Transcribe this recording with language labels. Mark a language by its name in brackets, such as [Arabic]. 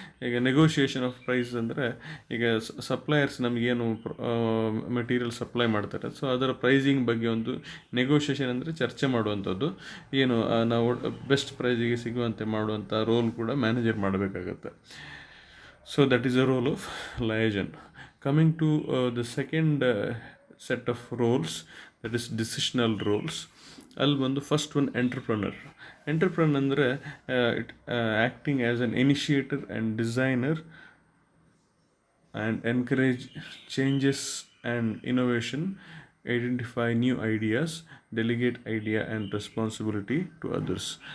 [Kannada] ಈಗ [English] negotiation of price [Kannada] ಅಂದರೆ ಈಗ ಸಪ್ಲೈಯರ್ಸ್ ನಮಗೇನು ಮೆಟೀರಿಯಲ್ ಸಪ್ಲೈ ಮಾಡ್ತಾರೆ, ಸೊ ಅದರ ಪ್ರೈಸಿಂಗ್ ಬಗ್ಗೆ ಒಂದು ನೆಗೋಷಿಯೇಷನ್ ಅಂದರೆ ಚರ್ಚೆ ಮಾಡುವಂಥದ್ದು, ಏನು ನಾವು ಬೆಸ್ಟ್ ಪ್ರೈಸಿಗೆ ಸಿಗುವಂತೆ ಮಾಡುವಂಥ ರೋಲ್ ಕೂಡ ಮ್ಯಾನೇಜರ್ ಮಾಡಬೇಕಾಗತ್ತೆ. [English] So that is the role of liaison. Coming to the second set of roles, that is decisional roles. [Kannada] ಅಲ್ಲಿ ಬಂದು [English] first one entrepreneur [Kannada] ಅಂದರೆ [English] Acting as an initiator and designer and encourage changes and innovation, identify new ideas, delegate idea and responsibility to others.